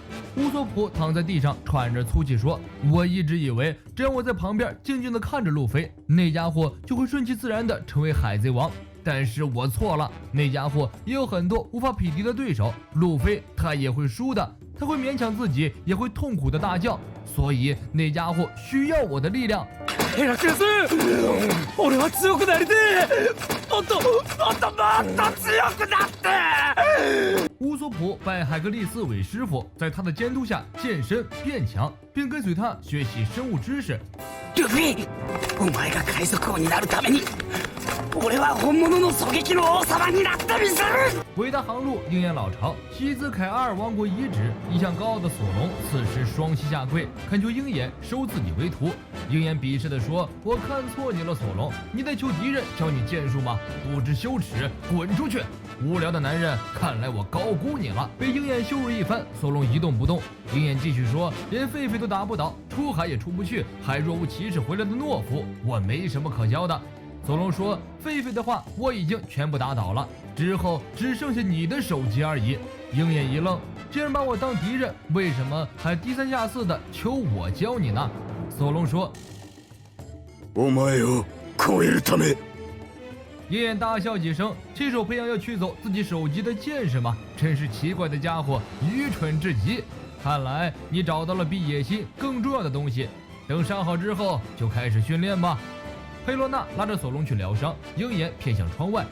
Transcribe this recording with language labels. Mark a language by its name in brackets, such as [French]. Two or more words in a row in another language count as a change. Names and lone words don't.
[Chinese] 乌索普躺在地上喘着粗气说：“我一直以为只要我在旁边静静地看着路飞，那家伙就会顺其自然地成为海贼王。但是我错了，那家伙也有很多无法匹敌的对手，路飞他也会输的，他会勉強自己，也会痛苦的大叫，所以那家伙需要我的力量。” [Japanese] ヘラクレス、俺は強くなりてえ。もっと強くなって。 [Chinese] 乌索普拜海格力斯为师傅，在他的监督下健身变强，并跟随他学习生物知识。 [Japanese] ルフィ、お前が海賊王になるために、俺は本物の狙撃の王様になってみせる。 [Chinese] 伟大航路鹰眼老巢，西兹凯阿尔王国遗址，一向高傲的索隆此时双膝下跪，恳求鹰眼收自己为徒。鹰眼鄙视地说：“我看错你了，索隆，你在求敌人教你剑术吗？不知羞耻，滚出去！无聊的男人，看来我高估你了。”被鹰眼羞辱一番，索隆一动不动。鹰眼继续说：“连狒狒都打不倒，出海也出不去，还若无其事回来的懦夫，我没什么可教的。” 索隆说：“狒狒的话我已经全部打倒了，之后只剩下你的手机而已。” 鹰眼一愣，既然把我当敌人，为什么还低三下四的求我教你呢？索隆说：“ [Japanese] お前を超えるため。” [Chinese] 鹰眼大笑几声，亲手培养要取走自己手机的剑士吗？真是奇怪的家伙，愚蠢至极。看来你找到了比野心更重要的东西。等伤好之后，就开始训练吧。佩洛娜拉着索隆去疗伤，鹰眼瞥向窗外。